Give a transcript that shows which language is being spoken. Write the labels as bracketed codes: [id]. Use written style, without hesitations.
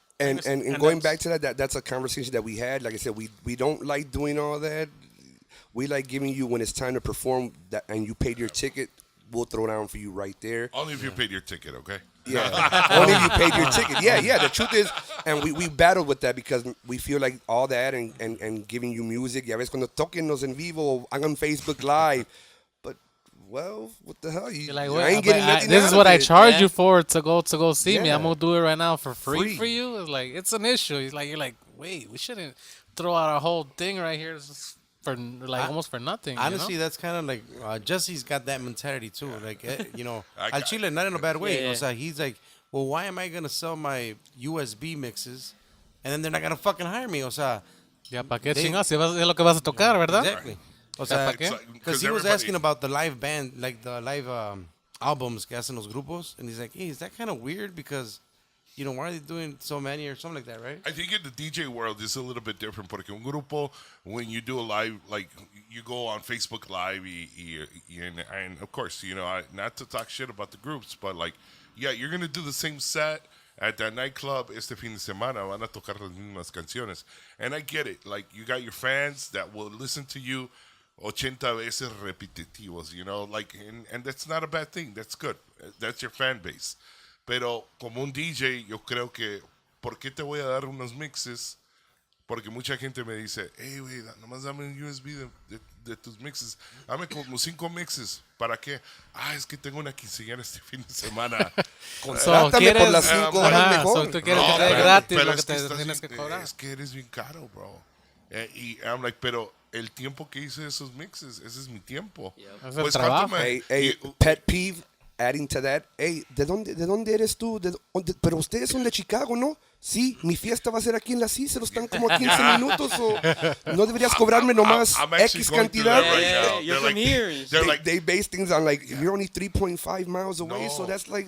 [en] And going back to that's a conversation that we had. Like I said, we don't like doing all that. We like giving you when it's time to perform that, and you paid your ticket. We'll throw down for you right there. Only if you paid your ticket, okay? Yeah, only if you paid your ticket. Yeah. The truth is, and we battled with that because we feel like all that and giving you music. [es] Ya ves cuando toquenos en vivo, hagan Facebook Live. [en] But well, what the hell? You're like, I ain't getting nothing. This is what I charge you for to go see me. Yeah. I'm gonna do it right now for free for you. It's like it's an issue. You're like, wait, we shouldn't throw out our whole thing right here for like almost for nothing. Honestly, you know? that's kind of like Jesse's got that mentality too. Like, I [es] al [en] got Chile, not in a bad way. Yeah. [es] O sea, [en] he's like, well, why am I gonna sell my USB mixes, and then they're not gonna fucking hire me? O sea, [es] Ya para qué chingados, si es lo que vas a tocar, ¿verdad? [en] exactly. [es] O sea, ¿Para qué? [en] because he was asking about the live band, like the live albums [es] que hacen los grupos, [en] and he's like, hey, is that kind of weird because, why are they doing so many or something like that, right? I think in the DJ world, it's a little bit different. [es] Porque un grupo, [en] when you do a live, like, you go on Facebook Live, and of course, not to talk shit about the groups, but like, yeah, you're going to do the same set at that nightclub [es] este fin de semana. Van a tocar las mismas canciones. [en] And I get it. Like, you got your fans that will listen to you 80 [es] veces repetitivos, [en] like, and that's not a bad thing. That's good. That's your fan base. [es] Pero como un DJ, yo creo que, ¿por qué te voy a dar unos mixes? Porque mucha gente me dice, hey, güey, nomás dame un USB de tus mixes. Dame como 5 mixes. ¿Para qué? Es que tengo una quinceañera este fin de semana. Contrátame por las 5 horas mejor. Tú quieres que te dé gratis lo que es te tienes que cobrar. Es que eres bien caro, bro. Y [en] I'm like, [es] pero el tiempo que hice esos mixes, ese es mi tiempo. Es el trabajo. [en] Hey, pet peeve. Adding to that, [es] hey, ¿de dónde eres tú? Pero ustedes son de Chicago, ¿no? Sí, mi fiesta va a ser aquí en la Cícero, están como a 15 minutos, o no deberías cobrarme nomás [en] I'm [es] X cantidad. [en] You're from here. They base things on like, you're only 3.5 miles away, so that's like...